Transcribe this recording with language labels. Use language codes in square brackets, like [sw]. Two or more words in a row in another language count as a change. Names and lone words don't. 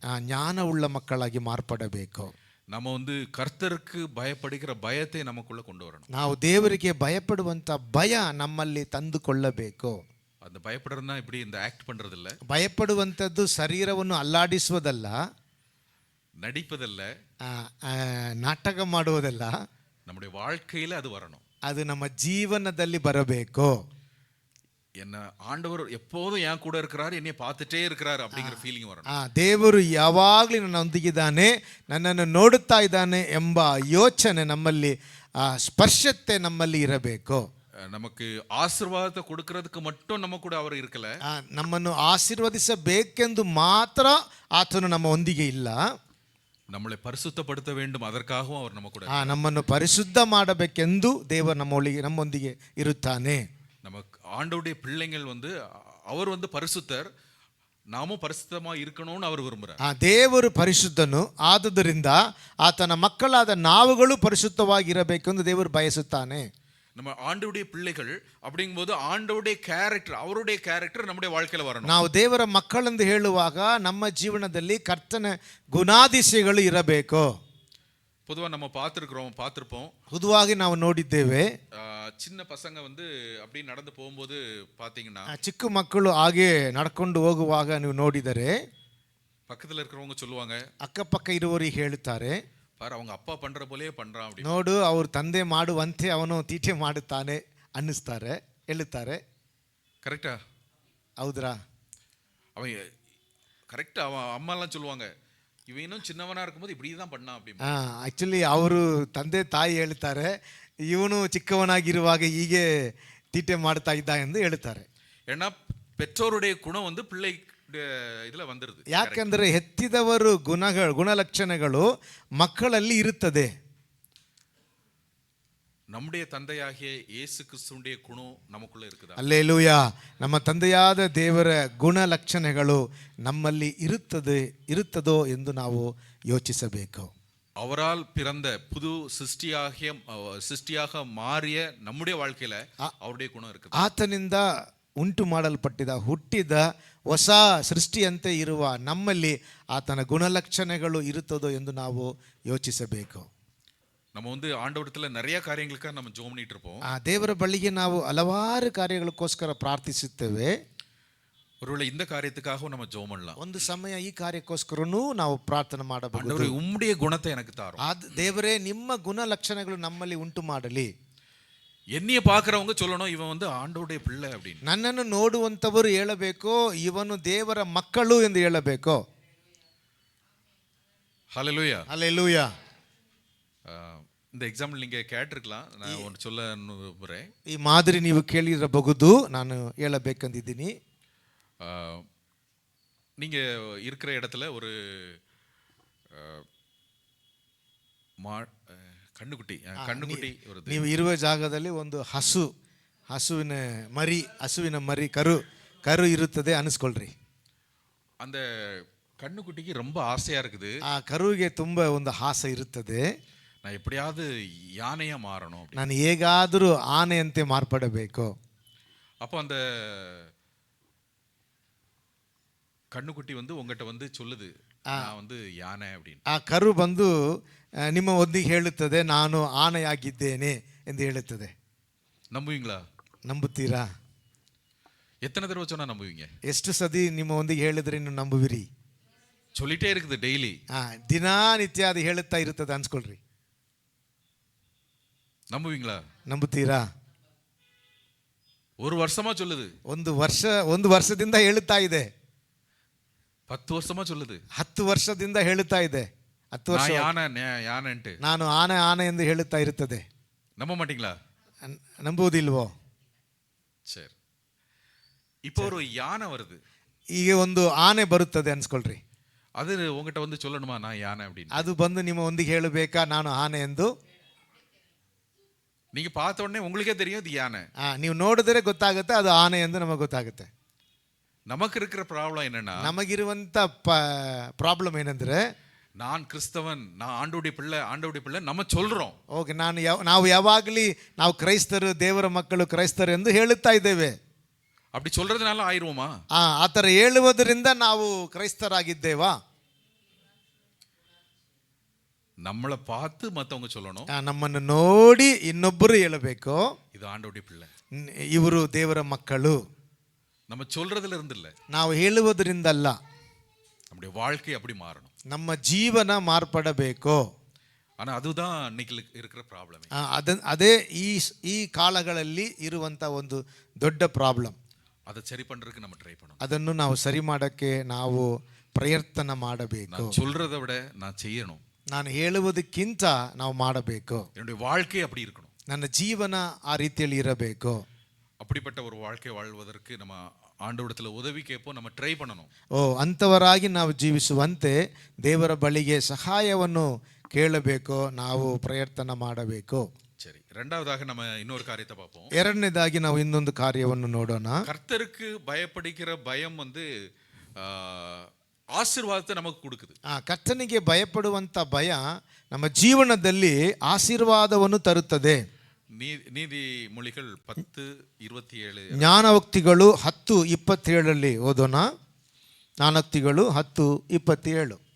[kn] ಜ್ಞಾನವುಳ್ಳ ಮಕ್ಕಳಾಗಿ ಮಾರ್ಪಡಬೇಕು. [ta] நம்ம வந்து கர்த்தருக்கு பயப்படுகிற பயத்தை நமக்குள்ள கொண்டு வரணும். [kn] ನಾವು ದೇವರಿಗೆ ಭಯಪಡುವಂಥ ಭಯ ನಮ್ಮಲ್ಲಿ ತಂದುಕೊಳ್ಳಬೇಕು. [ta] அந்த பயப்படுறதுனா இப்படி இந்த ஆக்ட் பண்றது இல்ல, [kn] ಭಯಪಡುವಂಥದ್ದು ಶರೀರವನ್ನು ಅಲ್ಲಾಡಿಸುವುದಲ್ಲ, [ta] நடிப்பதல்ல, [kn] ನಾಟಕ ಮಾಡುವುದಲ್ಲ, [ta] நம்முடைய வாழ்க்கையில அது வரணும். [kn] ಅದು ನಮ್ಮ ಜೀವನದಲ್ಲಿ ಬರಬೇಕು. [ta] என்ன ஆண்டவர் எப்போதும் என் கூட இருக்கிறார், என்னைய பார்த்துட்டே இருக்கிறார் அப்படிங்கிற ஃபீலிங் வரணும். [kn] ದೇವರು ಯಾವಾಗಲೂ ನನ್ನೊಂದಿಗಿದ್ದಾನೆ, ನನ್ನನ್ನು ನೋಡುತ್ತಾ ಇದ್ದಾನೆ ಎಂಬ ಯೋಚನೆ ನಮ್ಮಲ್ಲಿ, ಸ್ಪರ್ಶತೆ ನಮ್ಮಲ್ಲಿ ಇರಬೇಕು. [ta] நமக்கு ஆசீர்வாதத்தை கொடுக்கறதுக்கு மட்டும் நம்ம கூட அவர் இருக்கல, [kn] ನಮ್ಮನ್ನು ಆಶೀರ್ವದಿಸಬೇಕೆಂದು ಮಾತ್ರ ಆತನು ನಮ್ಮ ಒಂದಿಗೆ ಇಲ್ಲ, [ta] நம்மளை பரிசுத்தப்படுத்த வேண்டும், அதற்காகவும் அவர் நம்ம கூட [kn] ನಮ್ಮನ್ನು ಪರಿಶುದ್ಧ ಮಾಡಬೇಕೆಂದು ದೇವರು ನಮ್ಮೊಂದಿಗೆ ಇರುತ್ತಾನೆ. [ta] நமக்கு ஆண்டவருடைய பிள்ளைகள் வந்து அவர் வந்து பரிசுத்தர், நாமும் பரிசுத்தமா இருக்கணும்னு அவர் விரும்புறார். [kn] ದೇವರು ಪರಿಶುದ್ಧನು, ಆದುದರಿಂದ ಆತನ ಮಕ್ಕಳಾದ ನಾವುಗಳು ಪರಿಶುದ್ಧವಾಗಿರಬೇಕೆಂದು ದೇವರು ಬಯಸುತ್ತಾನೆ. [ta] நம்ம ஆண்டவருடைய பிள்ளைகள் அப்படிங்கும்போது ஆண்டவருடைய கேரக்டர், அவருடைய கேரக்டர் நம்முடைய வாழ்க்கையில வரணும். [kn] ನಾವು ದೇವರ ಮಕ್ಕಳೆಂದು ಹೇಳುವಾಗ ನಮ್ಮ ಜೀವನದಲ್ಲಿ ಕರ್ತನ ಗುಣಾದಿಶಯಗಳು ಇರಬೇಕು. [ta] பொதுவா நம்ம பார்த்திருப்போம், [kn] ಹುದುವಾಗಿ ನಾವು ನೋಡಿದ್ದೇವೆ, [ta] சின்ன பசங்க வந்து அப்படி நடந்து போகும்போது பாத்தீங்கன்னா, [kn] ಚಿಕ್ಕ ಮಕ್ಕಳು ಹಾಗೆ ನಡ್ಕೊಂಡು ಹೋಗುವಾಗ ನೀವು ನೋಡಿದರೆ [ta] பக்கத்துல இருக்கிறவங்க சொல்லுவாங்க, [kn] ಅಕ್ಕಪಕ್ಕ ಇರುವವರಿಗೆ ಹೇಳುತ್ತಾರೆ, [ta] பாரு அவங்க அப்பா பண்ற போலயே பண்றான் அப்படி. [kn] ನೋಡು ಅವ್ರ ತಂದೆ ಮಾಡುವಂತೆ ಅವನು ತೀಟೆ ಮಾಡುತ್ತಾನೆ ಅನ್ನಿಸ್ತಾರೆ, ಹೇಳುತ್ತಾರೆ. [ta] கரெக்டா? [kn] ಹೌದ್ರಾ? [ta] அவன் கரெக்டா, அவன் அம்மா எல்லாம் சொல்லுவாங்க, இவன் இன்னும் சின்னவனா இருக்கும்போது இப்படிதான் பண்ணான் அப்படி. [kn] ಆಕ್ಚುಲಿ ಅವರು ತಂದೆ ತಾಯಿ ಹೇಳ್ತಾರೆ, ಇವನು ಚಿಕ್ಕವನಾಗಿರುವಾಗ ಹೀಗೆ ತೀಟೆ ಮಾಡ್ತಾ ಇದ್ದ ಎಂದು ಹೇಳ್ತಾರೆ. [ta] ஏன்னா பெற்றோருடைய குணம் வந்து பிள்ளை இதுல வந்துருது. [kn] ಯಾಕೆಂದರೆ ಹೆತ್ತಿದವರು ಗುಣಲಕ್ಷಣಗಳು ಮಕ್ಕಳಲ್ಲಿ ಇರುತ್ತದೆ. [ta] நம்முடைய தந்தையாகிய இயேசு கிறிஸ்துவுடைய குணம் நமக்குள்ள இருக்குதா? [kn] ಅಲ್ಲೇಲೂಯಾ. ನಮ್ಮ ತಂದೆಯಾದ ದೇವರ ಗುಣಲಕ್ಷಣಗಳು ನಮ್ಮಲ್ಲಿ ಇರುತ್ತದೋ ಎಂದು ನಾವು ಯೋಚಿಸಬೇಕು. [ta] அவரால் பிறந்த புது சிருஷ்டியாக மாறிய நம்முடைய வாழ்க்கையில அவருடைய குணம் இருக்குது. [kn] ಆತನಿಂದ ಉಂಟು ಮಾಡಲ್ಪಟ್ಟಿದ ಹುಟ್ಟಿದ ಹೊಸ ಸೃಷ್ಟಿಯಂತೆ ಇರುವ ನಮ್ಮಲ್ಲಿ ಆತನ ಗುಣಲಕ್ಷಣಗಳು ಇರುತ್ತದೋ ಎಂದು ನಾವು ಯೋಚಿಸಬೇಕು. [ta] நம்ம வந்து ஆண்டவரத்துல நிறைய காரியங்களுக்காக நம்ம ஜெபம் பண்ணிட்டு இருப்போம். [kn] ದೇವರ ಬಳಿಗೆ ನಾವು ಹಲವಾರು ಕಾರ್ಯಗಳಕ್ಕೋಸ್ಕರ ಪ್ರಾರ್ಥಿಸುತ್ತೇವೆ. [ta] ஒருவேளை இந்த காரியத்துக்காகவும் நம்ம ஜெபம் பண்ணலாம். [kn] ಒಂದು ಸಮಯ ಈ ಕಾರ್ಯಕ್ಕೋಸ್ಕರನೂ ನಾವು ಪ್ರಾರ್ಥನೆ ಮಾಡಬಹುದು. [ta] ஆண்டவரே உம்முடைய குணத்தை எனக்கு தாரும். [kn] ದೇವರೇ ನಿಮ್ಮ ಗುಣಲಕ್ಷಣಗಳು ನಮ್ಮಲ್ಲಿ ಉಂಟು ಮಾಡಲಿ. [ta] என்னைய பார்க்கறவங்க சொல்லணும், இவன் வந்து ஆண்டவருடைய பிள்ளை அப்படின்னு. [kn] ನನ್ನನ್ನು ನೋಡುವಂತವರು ಹೇಳಬೇಕು, ಇವನು ದೇವರ ಮಕ್ಕಳು ಎಂದು ಹೇಳಬೇಕು. [ta] ஹல்லேலூயா. [kn] ಹಲ್ಲೆಲೂಯಾ. [ta] இந்த எக்ஸாம்பிள் நீங்க கேட்டிருக்கலாம், நான் ஒன்று சொல்ல விரும்புகிறேன். [kn] ಈ ಮಾದರಿ ನೀವು ಕೇಳಿರಬಹುದು, ನಾನು ಹೇಳಬೇಕಂದಿದ್ದೀನಿ. [ta] நீங்க இருக்கிற இடத்துல ஒரு கண்ணுக்குட்டி வருது. [kn] ನೀವು ಇರುವ ಜಾಗದಲ್ಲಿ ಒಂದು ಹಸುವಿನ ಮರಿ ಕರು ಇರುತ್ತದೆ ಅನಿಸ್ಕೊಳ್ರಿ. [ta] அந்த கண்ணுக்குட்டிக்கு ரொம்ப ஆசையா இருக்குது. [kn] ಆ ಕರುವಿಗೆ ತುಂಬಾ ಒಂದು ಆಸೆ ಇರುತ್ತದೆ, [ta] நான் எப்படியாவது யானையா மாறணும், [kn] ನಾನು ಹೇಗಾದರೂ ಆನೆಯಂತೆ ಮಾರ್ಪಡಬೇಕು. [ta] அப்போ அந்த கண்ணுக்குட்டி வந்து உங்ககிட்ட வந்து சொல்லுது, நான் வந்து யானை அப்படின்னு. [kn] ಆ ಕರು ಬಂದು ನಿಮ್ಮ ಒಂದಿಗೆ ಹೇಳುತ್ತದೆ, ನಾನು ಆನೆಯಾಗಿದ್ದೇನೆ ಎಂದು ಹೇಳುತ್ತದೆ. [ta] நம்புவீங்களா? [kn] ನಂಬುತ್ತೀರಾ? [ta] எத்தனை தடவை சொன்னா நம்புவீங்க? [kn] ಎಷ್ಟು ಸತಿ ನಿಮ್ಮ ಒಂದಿಗೆ ಹೇಳಿದ್ರೆ ನೀವು ನಂಬುವಿರಿ? [ta] சொல்லிட்டே இருக்குது டெய்லி. [kn] ದಿನನಿತ್ಯ ಅದು ಹೇಳುತ್ತಾ ಇರುತ್ತದೆ ಅನ್ಸ್ಕೊಳ್ರಿ. [ta] நம்புவீங்களா? [kn] ನಂಬುತ್ತೀರಾ? [ta] ஒரு வருஷமா சொல்லுது. [kn] ಒಂದು ವರ್ಷದಿಂದ ಹೇಳುತ್ತಾ ಇದೆ. [ta] 10 வருஷமா சொல்லுது. [kn] 10 ವರ್ಷದಿಂದ ಹೇಳುತ್ತಾ ಇದೆ. 10 ವರ್ಷ [ta] யானைன்ட்டு [kn] ನಾನು ಆನೆ ಎಂದು ಹೇಳುತ್ತಾ ಇರುತ್ತದೆ. [ta] நம்ப மாட்டீங்களா? [kn] ನಂಬುವುದಿಲ್ವೋ? [ta] சரி, இப்போ ஒரு யானை வருது. [kn] ಈಗ ಒಂದು ಆನೆ ಬರುತ್ತದೆ ಅನ್ಸ್ಕೊಳ್ರಿ. [ta] அது உங்ககிட்ட வந்து சொல்லணுமா நான் யானை அப்படின்னு? [kn] ಅದು ಬಂದು ನಿಮ್ಮ ಒಂದಿಗೆ ಹೇಳಬೇಕಾ ನಾನು ಆನೆ ಎಂದು? [ta] நீங்க பார்த்த உடனே உங்களுக்கே தெரியும் இது யானை. [kn] ನೀವು ನೋಡಿದ್ರೆ ಗೊತ್ತಾಗುತ್ತೆ ಅದು ಆನೆ ಎಂದು ನಮಗೆ ಗೊತ್ತಾಗುತ್ತೆ. [ta] நமக்கு இருக்கிற ப்ராப்ளம் என்னன்னா, [kn] ನಮಗಿರುವಂತ ಪ್ರಾಬ್ಲಮ್ ಏನಂದ್ರೆ, [ta] நான் கிறிஸ்தவன், நான் ஆண்டவருடைய பிள்ளை நம்ம சொல்றோம். [kn] ಓಕೆ ನಾವು ಯಾವಾಗಲಿ ನಾವು ಕ್ರೈಸ್ತರು, ದೇವರ ಮಕ್ಕಳು, ಕ್ರೈಸ್ತರು ಎಂದು ಹೇಳುತ್ತಾ ಇದ್ದೇವೆ. [ta] அப்படி சொல்றதுனால ஆயிருவோமா? [kn] ಆ ಥರ ಹೇಳುವುದರಿಂದ ನಾವು ಕ್ರೈಸ್ತರಾಗಿದ್ದೇವಾ? [ta] நம்மளை பார்த்து மத்தவங்க சொல்லணும், [kn] ನಮ್ಮನ್ನು ನೋಡಿ ಇನ್ನೊಬ್ಬರು ಹೇಳಬೇಕು, [ta] இது ஆண்டவருடைய பிள்ளை. [kn] ಇವರು ದೇವರ ಮಕ್ಕಳು. [ta] நம்ம சொல்றதுல இருந்து இல்ல, [kn] ನಾವು ಹೇಳುವುದರಿಂದಲ್ಲ, [ta] நம்முடைய வாழ்க்கை அப்படி மாறணும். [kn] ನಮ್ಮ ಜೀವನ ಮಾರ್ಪಡಬೇಕು. [ta] ஆனா அதுதான் இன்னைக்கு இருக்கிற ப்ராப்ளமே. [kn] ಅದೇ ಈ ಕಾಲಗಳಲ್ಲಿ ಇರುವಂತ ಒಂದು ದೊಡ್ಡ ಪ್ರಾಬ್ಲಮ್. [ta] அதை சரி பண்றதுக்கு நம்ம ட்ரை பண்ணணும். [kn] ಅದನ್ನು ನಾವು ಸರಿ ಮಾಡಕ್ಕೆ ನಾವು ಪ್ರಯತ್ನ ಮಾಡಬೇಕು. [ta] நான் சொல்றதை விட நான் செய்யணும். [kn] ನಾನು ಹೇಳುವುದಕ್ಕಿಂತ ನಾವು ಮಾಡಬೇಕು. [ta] என்னுடைய வாழ்க்கை அப்படி இருக்கணும். [kn] ನನ್ನ ಜೀವನ ಆ ರೀತಿಯಲ್ಲಿ ಇರಬೇಕು. [ta] அப்படிப்பட்ட ஒரு வாழ்க்கை வாழ்வதற்கு நம்ம ஆண்டவரிடத்துல உதவி கேட்போம், நம்ம ட்ரை பண்ணணும். [kn] ಅಂಥವರಾಗಿ ನಾವು ಜೀವಿಸುವಂತೆ ದೇವರ ಬಳಿಗೆ ಸಹಾಯವನ್ನು ಕೇಳಬೇಕು, ನಾವು ಪ್ರಯತ್ನ ಮಾಡಬೇಕು. [ta] சரி, ரெண்டாவதாக நம்ம இன்னொரு காரியத்தை பார்ப்போம். [kn] ಎರಡನೇದಾಗಿ ನಾವು ಇನ್ನೊಂದು ಕಾರ್ಯವನ್ನು ನೋಡೋಣ. [ta] கர்த்தருக்கு பயப்படுகிற பயம் வந்து ஆசீர்வாதத்தை நமக்கு கொடுக்குது. [kn] ಕರ್ತನಿಗೆ ಭಯಪಡುವಂತ ಭಯ ನಮ್ಮ ಜೀವನದಲ್ಲಿ ಆಶೀರ್ವಾದವನ್ನು ತರುತ್ತದೆ. [ta] ನೀತಿಮೊಳಿகள் 10:27. [kn] ಜ್ಞಾನೋಕ್ತಿಗಳು 10:27 ಓದೋಣ. ಜ್ಞಾನೋಕ್ತಿಗಳು 10:27.